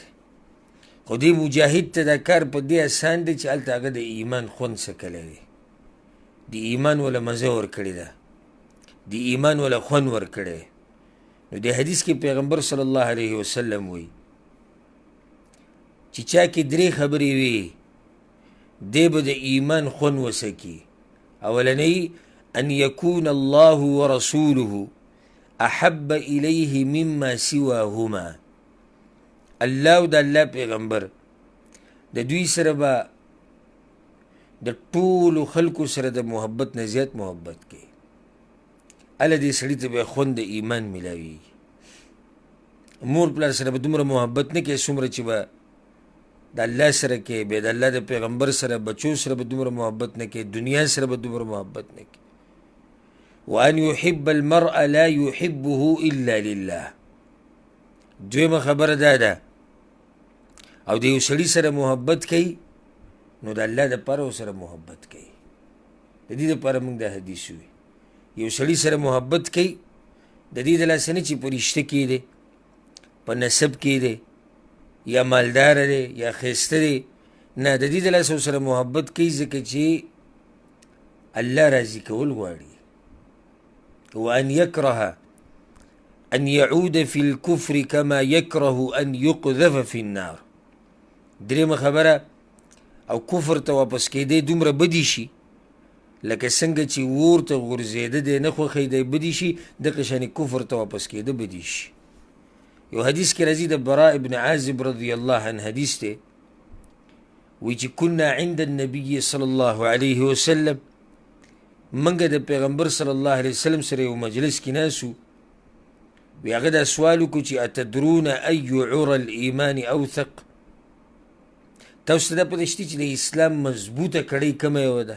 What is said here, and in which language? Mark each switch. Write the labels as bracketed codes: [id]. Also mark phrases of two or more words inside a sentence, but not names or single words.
[ps] خو دې مجاهد ته دا کار په دې آسان دی چې هلته هغه د ایمان خوند څکلی دی، د ایمان وله مزه ورکړې ده، د ایمان وله خوند ورکړی. نو د حدیث کې پیغمبر [ar] صلی الله علیه وسلم [ps] وی چې چا کې درې خبرې وي دی به د ایمان خوند وسکي. اولنی [ar] ان یکون الله ورسوله احب الیه مما سواهما، [ps] الله او د الله پیغمبر د دوی سره به د ټولو خلکو سره د محبت نه زیات محبت کوي. هله دې سړي ته به خوند د ایمان میلاویږي. مور پلار سره به دومره محبت نه کوي څومره چې به د الله سره کوي، بیا د الله د پیغمبر سره بچو سره به دومره محبت نه کوي، دنیا سره به دومره محبت نه کوي. [ar] وان یحب المرء لا یحبه الا لله، [ps] دویمه خبره دا ده، او د یو سړي سره محبت کوي نو د الله دپاره ورسره محبت کوي. د دې دپاره موږ دا حدیث وي، یو سړي سره محبت کوي د دې د لاسه نه چې په رشته کې دی، په نسب کې دی، یا مالداره دی یا ښایسته دی، نه، د دې د لاسه ورسره محبت کوي ځکه چې الله راضي کول غواړي. [ar] وان یکره ان يعود في الكفر كما يكره ان يقذف في النار. [ps] درېمه خبره، او کفر ته واپس کېدی دومره بدی شي لکه څنګه چې اور ته غورځېده دی نه خوښی دی بدی شي، دغه شانې کفر ته واپس کېده بدی شي. یو حدیث کې راځي د براء ابن عازب [ar] رضی الله عنه [ps] حدیث دی، وی چې [ar] کنا عند النبي صلی الله علیه وسلم، [ps] منګه د پیغمبر [ar] صلی الله علیه وسلم [ps] سره یو مجلس کې ناسو، وی هغه دا سوال وکړو چې [ar] اتدرون ای عرى الایمان اوثق، [ps] تاسو ته دا پته شته چې د اسلام مضبوطه کړۍ کومه یوه ده؟